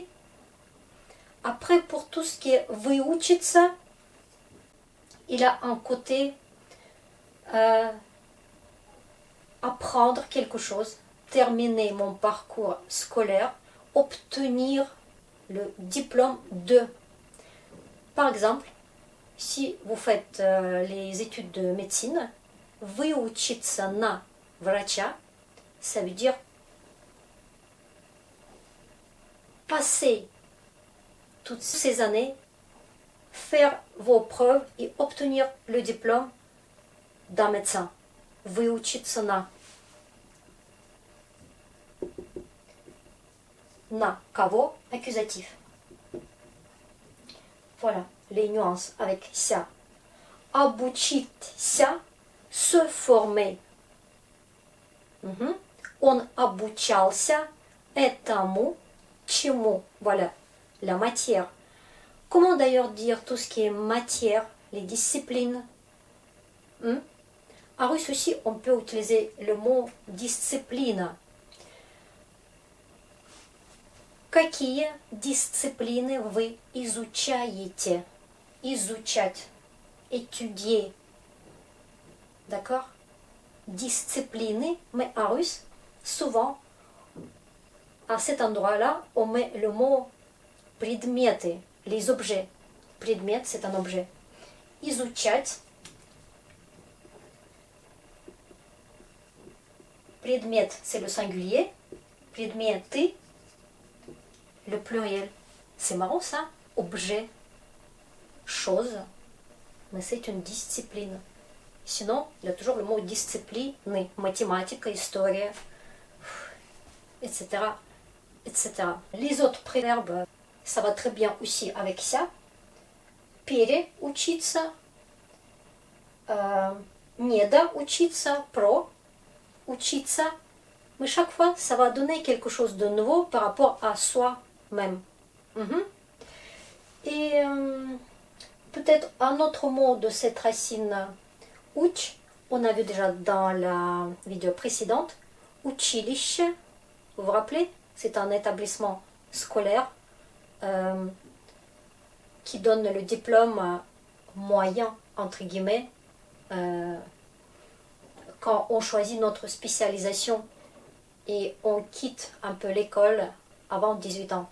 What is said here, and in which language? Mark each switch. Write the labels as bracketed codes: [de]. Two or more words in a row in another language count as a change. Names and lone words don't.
[fr] Après, pour tout ce qui est выучиться, il a un côté apprendre quelque chose, terminer mon parcours scolaire, obtenir le diplôme de. Par exemple, si vous faites les études de médecine, [ru] выучиться на врача, [fr] ça veut dire passer toutes ces années, faire vos preuves et obtenir le diplôme d'un médecin. [ru] Выучиться на. На кого? [fr] Accusatif. Voilà les nuances avec ça. Обучиться, se former. [ru] Он обучался этому. Чему? [fr] Voilà, la matière. Comment d'ailleurs dire tout ce qui est matière, les disciplines? En russe aussi, on peut utiliser le mot discipline. [ru] Какие дисциплины вы изучаете? Изучать, [fr] étudier. D'accord? Disciplines, mais en russe, souvent, à cet endroit-là, on met le mot предметы, les objets. Предмет, c'est un objet. [ru] Изучать. Предмет, [fr] c'est le singulier. Предметы, le pluriel. C'est marrant ça. Objet, chose. Mais c'est une discipline. Sinon, il y a toujours le mot discipline, mathématiques, histoire, etc. etc. Les autres préverbes, ça va très bien aussi avec ça. [ru] Переучиться, недоучиться, проучиться, [fr] Mais chaque fois, ça va donner quelque chose de nouveau par rapport à soi-même. Mhm. Et peut-être un autre mot de cette racine uch, on a vu déjà dans la vidéo précédente, училище, vous vous rappelez, c'est un établissement scolaire qui donne le diplôme moyen, entre guillemets, quand on choisit notre spécialisation et on quitte un peu l'école avant 18 ans.